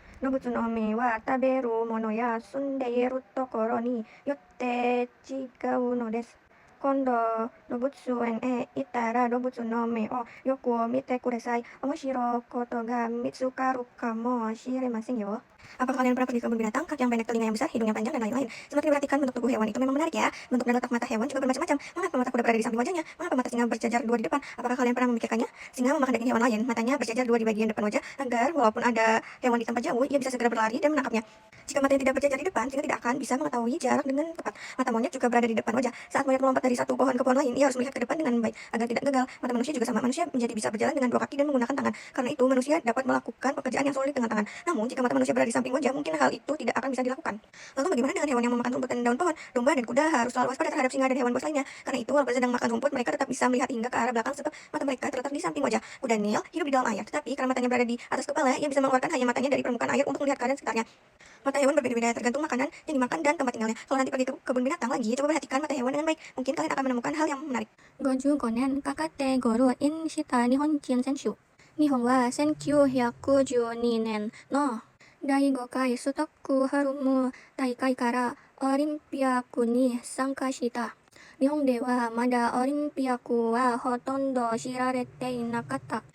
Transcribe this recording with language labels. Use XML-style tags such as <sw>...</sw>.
<ja>動物の目は食べるものや住んでいるところによって違うのです。今度、動物園へ行ったら動物の目をよく見てください。面白いことが見つかるかもしれませんよ。</ja> <id>Apakah kalian pernah pergi ke kebun binatang? Kaki yang pendek, telinga yang besar, hidung yang panjang, dan lain-lain. Semakin diperhatikan bentuk tubuh hewan itu memang menarik ya. Bentuk dan letak mata hewan juga bermacam-macam. Mengapa mata kuda berada di samping wajahnya? Mengapa mata singa berjajar dua di depan? Apakah kalian pernah memikirkannya? Singa memakan daging hewan lain. Matanya berjajar dua di bagian depan wajah agar walaupun ada hewan di tempat jauh, ia bisa segera berlari dan menangkapnya. Jika matanya tidak berjajar di depan, singa tidak akan bisa mengetahui jarak dengan tepat. Mata monyet juga berada di depan wajah. Saat monyet melompat dari satu pohon ke pohon lain, ia harus melihat ke depan dengan baik agar tidak gagal. Mata manusia juga sama. Manusia menjadi bisa berjalan dengan dua kaki dan menggunakan tangan. Karena itu, manusia dapat melakukan pekerjaan yang sulit dengan tangan. Namun, jika mata manusia berada di samping wajah, mungkin hal itu tidak akan bisa dilakukan. Lalu bagaimana dengan hewan yang memakan rumput dan daun pohon? Domba dan kuda harus selalu waspada terhadap singa dan hewan buas lainnya. Karena itu, walaupun sedang makan rumput, mereka tetap bisa melihat hingga ke arah belakang sebab mata mereka terletak di samping wajah. Kuda Nil hidup di dalam air, tetapi karena matanya berada di atas kepala, ia bisa mengeluarkan hanya matanya dari permukaan air untuk melihat keadaan sekitarnya. Mata hewan berbeda-beda tergantung makanan yang dimakan dan tempat tinggalnya. Kalau nanti pergi ke kebun binatang lagi, coba perhatikan mata hewan dengan baik. Mungkin kalian akan menemukan hal yang menarik.</id> <ja>55年かかってゴールインした日本人選手。日本は1912年の第5回ストックホルム大会からオリンピアックに参加した。日本ではまだオリンピアックはほとんど知られていなかった。</ja>